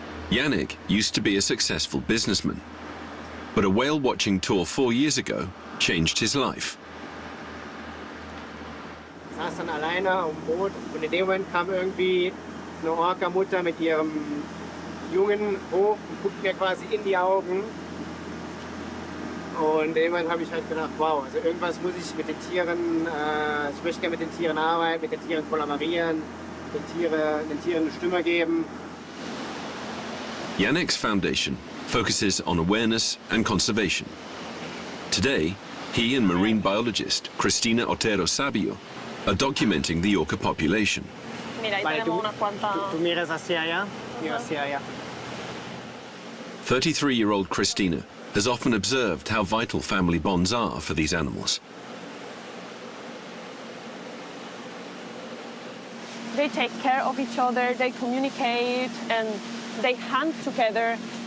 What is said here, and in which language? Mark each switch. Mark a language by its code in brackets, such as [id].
[en] Yannick used to be a successful businessman, but a whale-watching tour 4 years ago changed his life. [de] Ich saß dann alleine auf dem Boot und in dem Moment kam irgendwie eine Orca-Mutter mit ihrem Jungen hoch und guckt mir quasi in die Augen. Und irgendwann habe ich halt gedacht, wow, also irgendwas muss ich mit den Tieren, ich möchte gerne mit den Tieren arbeiten, mit den Tieren kollaborieren, den Tieren eine Stimme geben. [en] Yannick's foundation focuses on awareness and conservation. Today, he and marine biologist Cristina Otero Sabio are documenting the orca population. [es] Vale, tú miras hacia allá, mira hacia allá. [en] 33-year-old Christina has often observed how vital family bonds are for these animals. They take care of each other, they communicate, and they hunt together.